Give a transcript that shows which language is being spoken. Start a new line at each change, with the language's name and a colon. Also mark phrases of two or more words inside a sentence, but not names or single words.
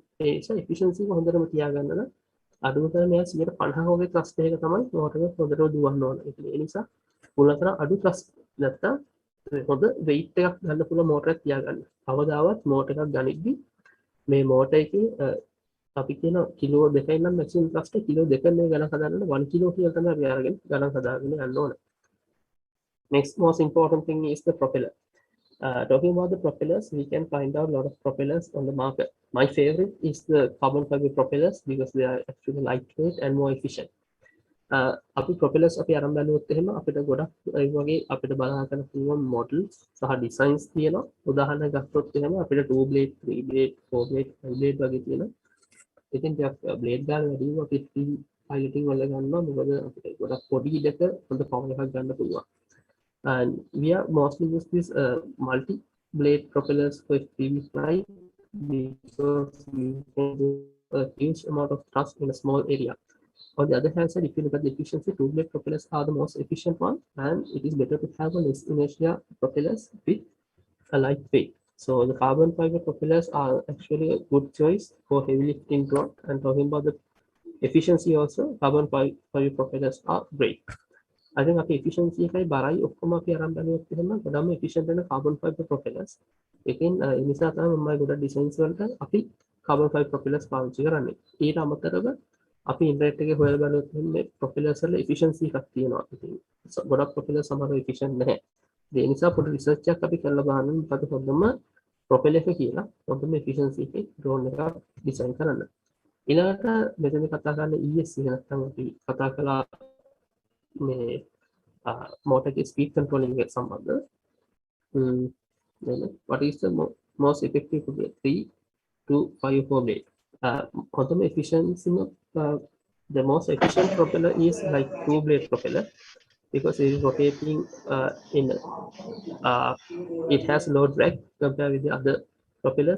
Sinhala: ඒ නිසා efficiency එක හොඳටම තියාගන්න නම් අඩුම තරමේ 150 වගේ thrust එකක තමයි motor එක හොඳට දුවන්න ඕන. ඒ නිසා පුළුවන් අඩු thrust නැත්තම් හොඳ weight එකක් ගන්න පුළුවන් motor එකක් තියාගන්න. කවදාවත් motor එකක් ගනිද්දි මේ motor එකේ අපි කියන කිලෝ 2යි නම්
English: maximum thrust
Sinhala: කිලෝ 2 නේ ගණන් හදාගන්න 1 කිලෝ කියලා තමයි අපි අරගෙන ගණන් හදාගෙන යන්න ඕන.
English: Next most important thing is the propeller. Talking about the propellers, we can find out a lot of propellers on the market. My favorite is the carbon fiber propellers because they are actually lightweight and more efficient.
Sinhala: අපි propellers අපි අරන් බලුවොත් එහෙම අපිට ගොඩක් ඒ වගේ අපිට බලා ගන්න පුළුවන් models සහ designs තියෙනවා. උදාහරණයක් ගත්තොත් එහෙම අපිට
English: 2 blade 3 blade 4 blade 5 blade
Sinhala: වගේ තියෙනවා. ඉතින් ටිකක් blade ගන්න වැඩි වුණා අපි piloting වල ගන්නවා මොකද අපිට ගොඩක් පොඩි ඉඩක හොඳ power එකක් ගන්න පුළුවන්.
English: And we are mostly use this multi blade propellers for FPV flight because we can do a huge amount of thrust in a small area. On the other hand side, if you look at the efficiency, 2 blade propellers are the most efficient one, and it is better to have a less inertia propellers with a light weight. So the carbon fiber propellers are actually a good choice for heavy lifting drone. And talking about the efficiency also, carbon fiber propellers are great. I think
Sinhala: අපි efficiency එකයි බරයි ඔක්කොම අපි අරන් බලුවොත් එහෙම ගොඩම efficient වෙන
English: carbon fiber propellers.
Sinhala: ඒකෙන් ඒ නිසා තමයි මම ගොඩක් designs වලට අපි
English: carbon fiber propellers
Sinhala: පාවිච්චි කරන්නේ. ඊට අමතරව අපි ඉන්ටර්නෙට් එකේ හොයලා බලුවොත් මේ propellers වල efficiency එකක් තියෙනවා. ඉතින් ගොඩක් propellers සමහරව efficient නැහැ. ඒ නිසා පොඩි research එකක් අපි කරලා බලන්න මොකද හොඳම propeller එක කියලා ඔබම efficiency එකේ drone එක design කරන්න. ඊළඟට මෙතන කතා කරන්නේ ESC නැත්නම් අපි කතා කළා මේ
English: motor speed controlling
Sinhala: එක සම්බන්ධව.
English: What is the most effective 3 to 5 4 blade? Quantum efficiency the most efficient propeller is like 2 blade propeller because it is rotating it has low drag compared with the other propellers.